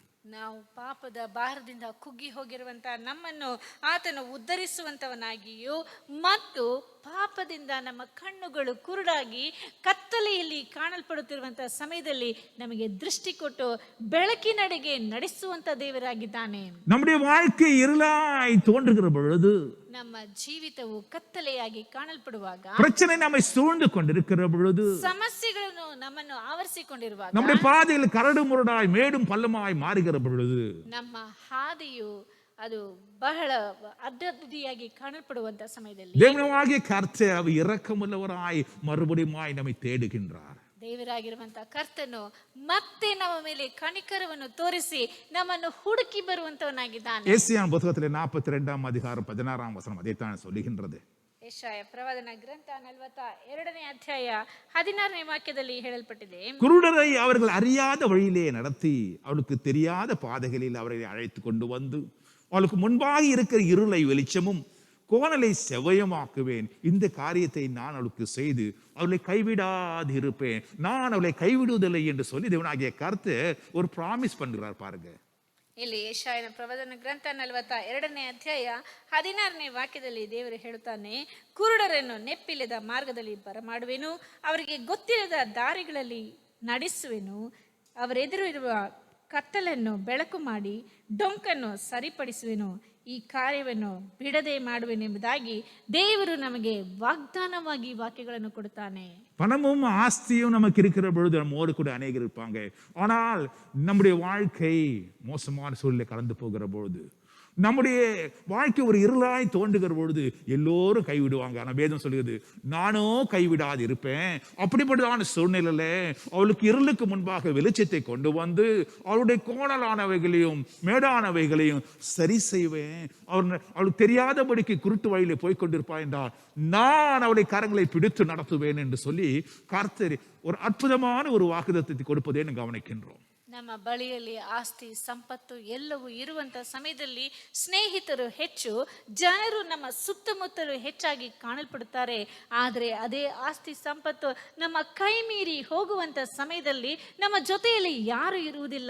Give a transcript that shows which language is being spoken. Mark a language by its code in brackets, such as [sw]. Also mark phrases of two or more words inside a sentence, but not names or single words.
[kn] ನಾವು ಪಾಪದ ಭಾರದಿಂದ ಕುಗ್ಗಿ ಹೋಗಿರುವಂತ ನಮ್ಮನ್ನು ಆತನು ಉದ್ಧರಿಸುವಂತವನಾಗಿಯೂ ಮತ್ತು ಪಾಪದಿಂದ ನಮ್ಮ ಕಣ್ಣುಗಳು ಕುರುಡಾಗಿ ಕತ್ತಲೆಯಲ್ಲಿ ಕಾಣಲ್ಪಡುತ್ತಿರುವಂತಹ ಸಮಯದಲ್ಲಿ ನಮಗೆ ದೃಷ್ಟಿ ಕೊಟ್ಟು ಬೆಳಕಿನಡೆಗೆ ನಡೆಸುವಂತ ದೇವರಾಗಿದ್ದಾನೆ. [ta] நம்முடைய வாழ்க்கை இருளாய் தோன்றுகிற பொழுது, [kn] ನಮ್ಮ ಜೀವಿತವು ಕತ್ತಲೆಯಾಗಿ ಕಾಣಲ್ಪಡುವಾಗ, [ta] பிரச்சனை நம்மை சூழ்ந்து கொண்டிருக்கிற பொழுது, [kn] ಸಮಸ್ಯೆಗಳನ್ನು ನಮ್ಮನ್ನು ಆವರಿಸಿಕೊಂಡಿರುವಾಗ, [ta] நம்முடைய பாதையில் கரடு முரடாய் மேடும் பள்ளமாய் மாறுகிற பொழுது, [kn] ನಮ್ಮ ಹಾದಿಯು ಅದು ಬಹಳ ಅಡ್ಡದಿಯಾಗಿ ಕಾಣಲ್ಪಡುವಂತ ಸಮಯದಲ್ಲಿ [ta] தேவனாகிய கர்த்தர் அவர் இரக்கமுள்ளவராய் மறுபடியுமாய் நம்மை தேடுகின்றார். [kn] ದೇವರಾಗಿರುವಂತ ಕರ್ತನು ಮತ್ತೆ ನಮ್ಮ ಮೇಲೆ ಕನಿಕರವನ್ನು ತೋರಿಸಿ ನಮ್ಮನ್ನು ಹುಡುಕಿ ಬರುವಂತವನಾಗಿದ್ದಾನೆ. [ta] ஏசாயா புத்தகத்திலே 42ஆம் அதிகாரம் 16ஆம் வசனம் அதைத்தான் சொல்லுகின்றது. [kn] ಯೆಶಾಯ ಪ್ರವಾದನ ಗ್ರಂಥ 42ನೇ ಅಧ್ಯಾಯ 16ನೇ ವಾಕ್ಯದಲ್ಲಿ ಹೇಳಲ್ಪಟ್ಟಿದೆ, [ta] குருடரை அவர்கள் அறியாத வழியிலே நடத்தி அவளுக்கு தெரியாத பாதைகளில் அவர்களை அழைத்து கொண்டு வந்து அவளுக்கு முன்பாக இருக்கிற இருளை வெளிச்சமும் கோணலை செவ்வையமாக்குவேன். இந்த காரியத்தை நான் அவளுக்கு செய்து அவளை கைவிடாது இருப்பேன், நான் அவளை கைவிடுவதில்லை என்று சொல்லி தேவனாகிய கர்த்தர் ஒரு ப்ராமிஸ் பண்ணுகிறார் பாருங்க. [kn] ಇಲ್ಲಿ ಯೆಶಾಯನ ಪ್ರವಾದನ ಗ್ರಂಥ 42ನೇ ಅಧ್ಯಾಯ 16ನೇ ವಾಕ್ಯದಲ್ಲಿ ದೇವರು ಹೇಳುತ್ತಾನೆ, ಕುರುಡರನ್ನು ನೆಪ್ಪಿಲ್ಲದ ಮಾರ್ಗದಲ್ಲಿ ಬರಮಾಡುವೆನು, ಅವರಿಗೆ ಗೊತ್ತಿಲ್ಲದ ದಾರಿಗಳಲ್ಲಿ ನಡೆಸುವೆನು, ಅವರೆದುರು ಇರುವ ಕತ್ತಲನ್ನು ಬೆಳಕು ಮಾಡಿ ಡೊಂಕನ್ನು ಸರಿಪಡಿಸುವೆನು, ಈ ಕಾರ್ಯವನ್ನು ಬಿಡದೆ ಮಾಡುವೆನೆಂಬುದಾಗಿ ದೇವರು ನಮಗೆ ವಾಗ್ದಾನವಾಗಿ ವಾಕ್ಯಗಳನ್ನು ಕೊಡುತ್ತಾನೆ. [ta] பணமும் ஆஸ்தியும் நமக்கு இருக்கிற பொழுது நம்மோடு கூட அநேகர் இருப்பாங்க. ஆனால் நம்முடைய வாழ்க்கை மோசமான சூழ்நிலை கடந்து போகிற பொழுது, நம்முடைய வாழ்க்கை ஒரு இருளாய் தோன்றுகிற பொழுது எல்லோரும் கைவிடுவாங்க. ஆனால் வேதம் சொல்லுகிறது, நானோ கைவிடாது இருப்பேன். அப்படிப்பட்டதான சூழ்நிலையில அவளுக்கு இருளுக்கு முன்பாக வெளிச்சத்தை கொண்டு வந்து அவளுடைய கோணலானவைகளையும் மேடானவைகளையும் சரி செய்வேன். அவளுக்கு தெரியாதபடிக்கு குருட்டு வழியிலே போய் கொண்டிருப்பாள் என்றால் நான் அவளை கரங்களை பிடித்து நடத்துவேன் என்று சொல்லி கர்த்தர் ஒரு அற்புதமான ஒரு வாக்குத்தத்தத்தை கொடுப்பதை நாம் கவனிக்கின்றோம். [kn] ನಮ್ಮ ಬಳಿಯಲ್ಲಿ ಆಸ್ತಿ ಸಂಪತ್ತು ಎಲ್ಲವೂ ಇರುವಂತ ಸಮಯದಲ್ಲಿ ಸ್ನೇಹಿತರು ಹೆಚ್ಚು, ಜನರು ನಮ್ಮ ಸುತ್ತಮುತ್ತಲು ಹೆಚ್ಚಾಗಿ ಕಾಣಲ್ಪಡುತ್ತಾರೆ. ಆದರೆ ಅದೇ ಆಸ್ತಿ ಸಂಪತ್ತು ನಮ್ಮ ಕೈ ಮೀರಿ ಹೋಗುವಂತ ಸಮಯದಲ್ಲಿ ನಮ್ಮ ಜೊತೆಯಲ್ಲಿ ಯಾರು ಇರುವುದಿಲ್ಲ.